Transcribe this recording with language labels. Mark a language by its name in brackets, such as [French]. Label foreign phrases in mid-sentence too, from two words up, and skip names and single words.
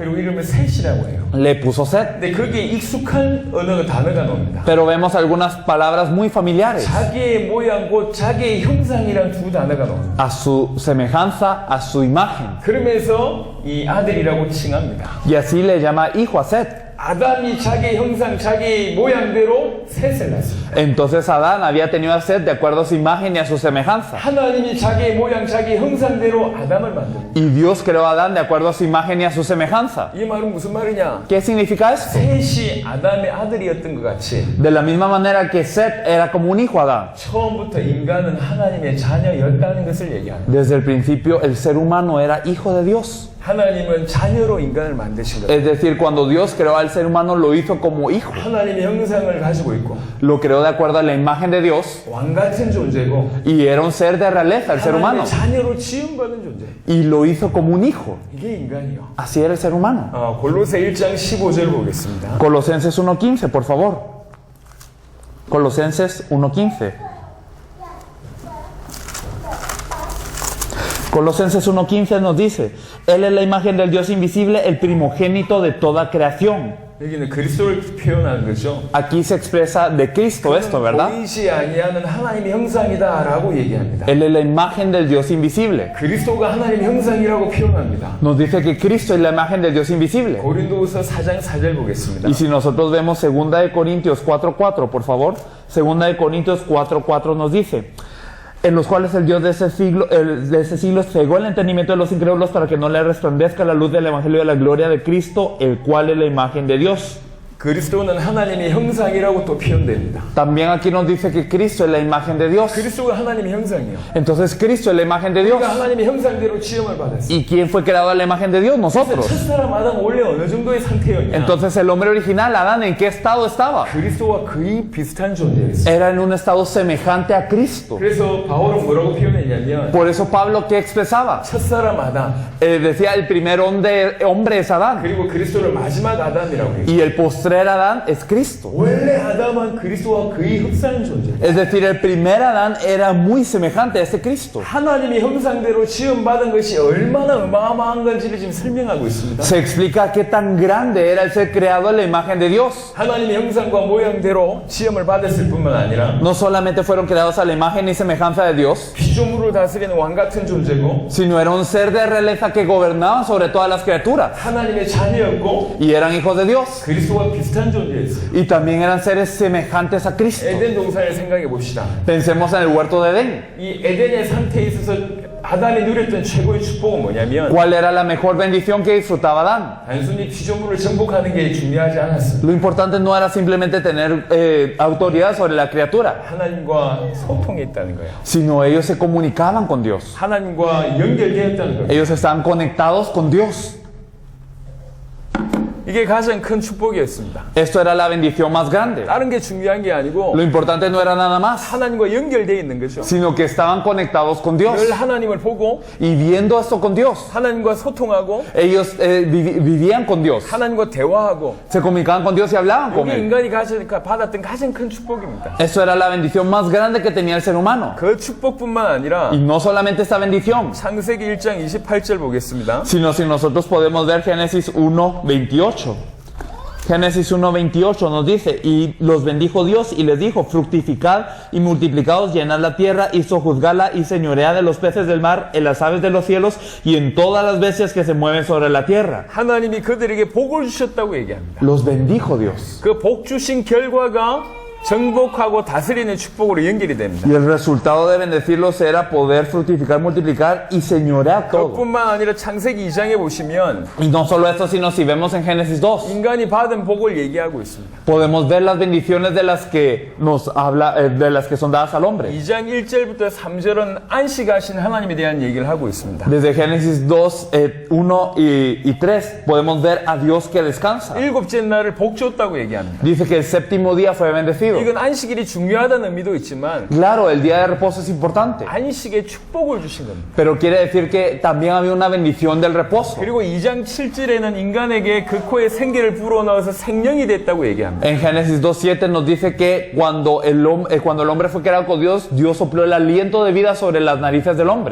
[Korean] 그리고 이름을 셋이라고 해요. [Spanish] le puso Set. [Korean] 근데 거기에 익숙한 언어가 단어가 나옵니다. [Spanish] Pero vemos algunas palabras muy familiares. [Korean] 자기의 모양 곧 자기의 형상이란 두 단어가 나옵니다. [Spanish] A su semejanza, a su imagen. [Korean] 그러면서 이 아들이라고 칭합니다. [Spanish] Y así le llama hijo a Set. [Korean] 아담이 자기의 형상, 자기의 모양대로 셋을 낳습니다. [Spanish] Entonces Adán había tenido a Set de acuerdo a su imagen y a su semejanza. [Korean] 하나님이 자기의 모양, 자기의 형상대로 아담을 만듭니다. [Spanish] Y Dios creó a Adán de acuerdo a su imagen y a su semejanza. [Korean] 이 말은 무슨 말이냐? [Spanish] ¿Qué significa esto? [Korean] 셋이 아담의 아들이었던 것 같이 [Spanish] De la misma manera que Set era como un hijo a Adán. [Korean] 처음부터 인간은 하나님의 자녀였다는 것을 얘기합니다. [Spanish] Desde el principio el ser humano era hijo de Dios. [Korean] 하나님은 자녀로 인간을 만드신 거예요. [Spanish] Es decir, cuando Dios creó al ser humano lo hizo como hijo. [Korean] 하나님의 형상을 가지고 있고 [Spanish] Lo creó de acuerdo a la imagen de Dios. [Korean] 왕 같은 존재고 [Spanish] Y era un ser de realeza, el ser humano. [Korean] 하나님의 자녀로 지음받은 존재. [Spanish] Y lo hizo como un hijo. [Korean] 이게 인간이요. [Spanish] Así era el ser humano. [Korean] 골로새 1장 15절 보겠습니다. [Spanish] Colosenses 1.15, por favor. Colosenses 1.15. Colosenses 1.15 nos dice: Él es la imagen del Dios invisible, el primogénito de toda creación. [Korean] 여기는 그리스도를 표현하는 거죠. [Spanish] Aquí se expresa de Cristo esto, ¿verdad? [Korean] 보이지 아니하는 하나님의 형상이다라고 얘기합니다. [Spanish] Él es la imagen del Dios invisible. [Korean] 그리스도가 하나님의 형상이라고 표현합니다. [Spanish] Nos dice que Cristo es la imagen del Dios invisible. [Korean] 고린도후서 4장 4절 보겠습니다. [Spanish] Y si nosotros vemos 2 de Corintios 4.4, por favor. 2 de Corintios 4.4 nos dice: en los cuales el Dios de ese siglo cegó el entendimiento de los incrédulos para que no le resplandezca la luz del Evangelio de la gloria de Cristo, el cual es la imagen de Dios. [Korean] 그리스도는 하나님의 형상이라고 또 표현됩니다. [Spanish] También aquí nos dice que Cristo es la imagen de Dios. [Korean] 그리스도가 하나님의 형상이에요. [Spanish] Entonces Cristo es la imagen de Dios. [Korean] 우리가 하나님의 형상대로 지음을 받았어요. [Spanish] ¿Y quién fue creado a la imagen de Dios? Nosotros. [Korean] 첫사람 아담 원래 어느 정도의 상태였냐? [Spanish] Entonces el hombre original, Adán, ¿en qué estado estaba? [Korean] 그리스도와 거의 비슷한 존재였어요. [Spanish] Era en un estado semejante a Cristo. [Korean] 그래서 바울은 뭐라고 표현했냐면 [Spanish] Por eso Pablo, ¿qué expresaba? [Korean] 첫사람 아담 [Spanish] Decía el primer hombre es Adán [Korean] 그리고 그리스도를 마지막 아담이라고 해요. [Spanish] y el postrer Adán es Cristo. [Korean] 원래 아담은 그리스도와 거의 흡사한 존재. [Spanish] Es decir, el primer Adán era muy semejante a ese Cristo. [Korean] 하나님의 형상대로 지음받은 것이 얼마나 어마어마한 건지를 지금 설명하고 있습니다. [Spanish] Se explica qué tan grande era el ser creado en la imagen de Dios. [Korean] 하나님의 형상과 모양대로 지음을 받았을 뿐만 아니라 [Spanish] No solamente fueron creados a la imagen y semejanza de Dios, [Korean] 피조물을 다스리는 왕 같은 존재고 [Spanish] sino era un ser de realeza que gobernaba sobre todas las criaturas [Korean] 하나님의 자녀였고 [Spanish] y eran hijos de Dios. [Korean] 그리스도와 비슷한 존재였어요. [Spanish] Y también eran seres semejantes a Cristo. [Korean] 에덴 동산을 생각해 봅시다. [Spanish] Pensemos en el huerto de Edén. [Korean] 이 에덴의 상태에 있어서 아담이 누렸던 최고의 축복은 뭐냐면 [Spanish] ¿Cuál era la mejor bendición que disfrutaba Adán? [Korean] 단순히 피조물을 정복하는 게 중요하지 않았습니다. [Spanish] Lo importante no era simplemente tener autoridad sobre la criatura, [Korean] 하나님과 소통했다는 거예요. [Spanish] sino ellos se comunicaban con Dios. [Korean] 하나님과 연결되었다는 거예요. [Spanish] Ellos estaban conectados con Dios. [Korean] 이게 가장 큰 축복이었습니다. [Spanish] Esto era la bendición más grande. [Korean] 다른 게 중요한 게 아니고 [Spanish] Lo importante no era nada más, [Korean] 하나님과 연결되어 있는 거죠. [Spanish] sino que estaban conectados con Dios. [Korean] 늘 하나님을 보고 [Spanish] Y viendo esto con Dios, [Korean] 하나님과 소통하고 [Spanish] ellos vivían con Dios. [Korean] 하나님과 대화하고 [Spanish] Se comunicaban con Dios y hablaban con [Korean] 이게 [Spanish] Él. [Korean] 인간이 받았던 가장 큰 축복입니다. [Spanish] Eso era la bendición más grande que tenía el ser humano. [Korean] 그 축복뿐만 아니라 [Spanish] Y no solamente esta bendición, [Korean] 창세기 1장 28절 보겠습니다. [Spanish] sino si nosotros podemos ver Génesis 1:28. Génesis 1:28 nos dice, y los bendijo Dios y les dijo, fructificad y multiplicaos, llenad la tierra y sojuzgadla y señoread de los peces del mar, en las aves de los cielos y en todas las bestias que se mueven sobre la tierra. [Korean] 하나님이 그들에게 복을 주셨다고 얘기합니다. [Spanish] Los bendijo Dios. [Korean] 그 복 주신 결과가 정복하고 다스리는 축복으로 연결이 됩니다. [Spanish] Y el resultado de bendecirlos era poder fructificar, multiplicar y señorear todo. [Korean] 그뿐만 아니라 창세기 2장에 보시면 [Spanish] Y no solo esto, sino si vemos en Génesis 2, [Korean] 인간이 받은 복을 얘기하고 있습니다. [Spanish] podemos ver las bendiciones de las que nos habla, de las que son dadas al hombre. [Korean] 2장 1절부터 3절은 안식하신 하나님에 대한 얘기를 하고 있습니다. [Spanish] Desde Génesis 2, 1 y 3 podemos ver a Dios que descansa. [Korean] 일곱째 날을 복 줬다고 얘기합니다. [Spanish] Dice que el séptimo día fue bendecido. [Korean] 이건 안식일이 중요하다는 의미도 있지만 [Spanish] Claro, el día de reposo es importante, [Korean] 안식에 축복을 주신 겁니다. [Spanish] pero quiere decir que también había una bendición del reposo. [Korean] 그리고 2장 7절에는 인간에게 그 코에 생기를 불어넣어서 생명이 됐다고 얘기합니다. [Spanish] En Génesis 2:7 nos dice que cuando el hombre fue creado con Dios, Dios sopló el aliento de vida sobre las narices del hombre.